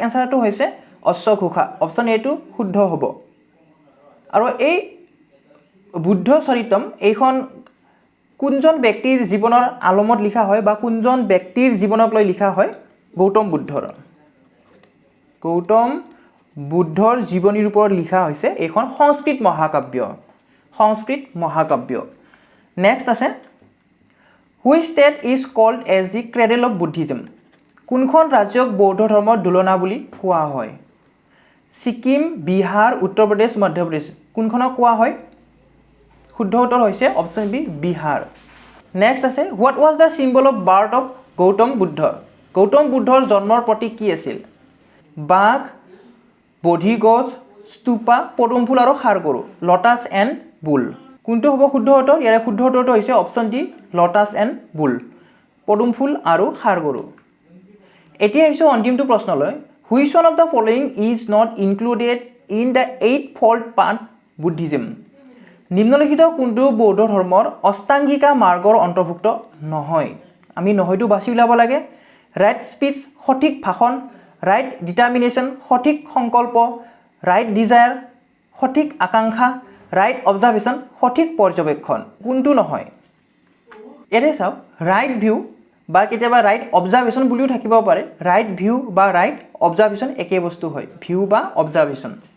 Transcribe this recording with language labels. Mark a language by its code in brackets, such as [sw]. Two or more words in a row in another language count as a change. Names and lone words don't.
[as] আনসাৰটো হৈছে অশ্বঘোষা [en] option A [as] টো শুদ্ধ হ'ব আৰু এই বুদ্ধ চৰিতম এইখন কোনজন ব্যক্তিৰ জীৱনৰ আলমত লিখা হয় বা কোনজন ব্যক্তিৰ জীৱনক লৈ লিখা হয় গৌতম বুদ্ধৰ জীৱনীৰ ওপৰত লিখা হৈছে এইখন সংস্কৃত মহাকাব্য নেক্সট আছে [en] which state is called as the cradle of Buddhism [as] কোনখন ৰাজ্যক বৌদ্ধ ধৰ্মৰ দুলনা বুলি কোৱা হয় সিকিম বিহাৰ উত্তৰ প্ৰদেশ মধ্য প্ৰদেশ কোনখনক কোৱা হয় শুদ্ধ উত্তৰ হৈছে [en] option B [as] বিহাৰ নেক্সট আছে what [en] was the symbol of birth of [as] গৌতম বুদ্ধৰ জন্মৰ প্ৰতীক কি আছিল বাঘ বোধি গছ স্তূপা পদুম ফুল আৰু খাৰগৰু [en] lotus and bull [as] কোনটো হ'ব শুদ্ধ উত্তৰ ইয়াৰ শুদ্ধ উত্তৰটো হৈছে [en] option D lotus and bull [as] পদুম ফুল আৰু খাৰগৰু এতিয়া আহিছো অন্তিমটো প্ৰশ্নলৈ [en] which one of the following is not included in the eightfold path Buddhism [as] নিম্নলিখিত কোনটো বৌদ্ধ ধৰ্মৰ অষ্টাংগিকা মাৰ্গৰ অন্তৰ্ভুক্ত নহয় আমি নহয়টো বাছি উলাব লাগে [en] right speech [as] সঠিক ভাষণ [en] right determination [as] সঠিক সংকল্প [en] right desire [as] সঠিক আকাংক্ষা [en] right observation [as] সঠিক পৰ্যবেক্ষণ কোনটো নহয় এৰে চাওক [en] right view [as] বা কেতিয়াবা [en] right observation [as] বুলিও থাকিব পাৰে [en] right view [as] বা [en] right observation [as] একে বস্তু হয় ভিউ বা অবজাৰভেশ্যন